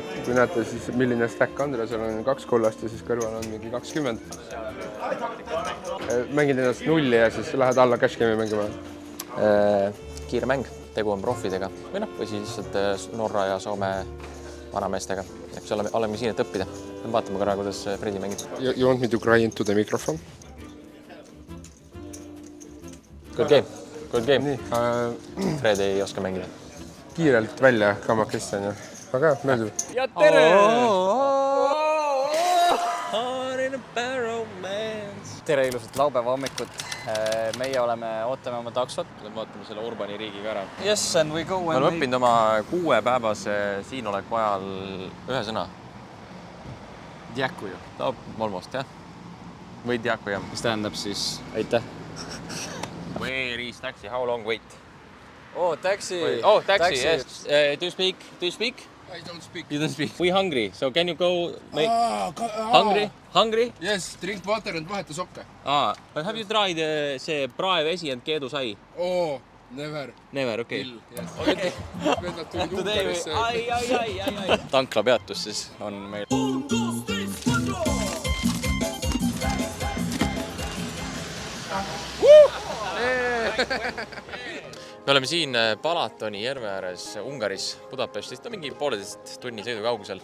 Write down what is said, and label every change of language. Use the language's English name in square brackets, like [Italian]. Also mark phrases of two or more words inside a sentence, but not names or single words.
[Estonian] Kui näete siis, milline stack Andreasel on 2 kollast ja siis kõrval on mingi 20. Mängid ennast 0 ja siis lähed alla cash game'i mängima. Kiire mäng, tegu on profidega või siis lihtsalt Norra ja Soome vanameestega. Eks oleme siin, et õppida. Vaatame korra, kuidas Fredi mängib. [English] You want me to cry into the microphone? Good game. [Estonian] Nii, Fred ei oska mängida. Kiirelt välja kamakest on ju. Väga hea, meeldib. Ja tere! Tere ilusat laupäeva hommikut. Meie ootame oma taksot. Vaatame selle Urbani riigiga ära. [English] Yes, and we go. [Estonian] Me oleme õppinud oma 6 päevase siinoleku ajal ühe sõna. Diakuju. Almost, jah? Või diakuju. Mis tähendab siis aitäh? [English] Where is taxi? How long wait? Oh, taxi. Oh, taxi, yes. Do you speak? I don't speak. You don't speak. We hungry, so can you go make... Hungry? Yes, drink water and [Estonian] vaheta sokke. [English] But have you tried see praevesi and keedusai? Oh, never. Never, okay. Yes. Okay. [Estonian] Vennad tulid Ungarisse. Ai. Tankla peatus siis on meil. Me oleme siin Balatoni järve ääres Ungaris, Budapestist, mingi 1,5 tunni sõidu kaugusel.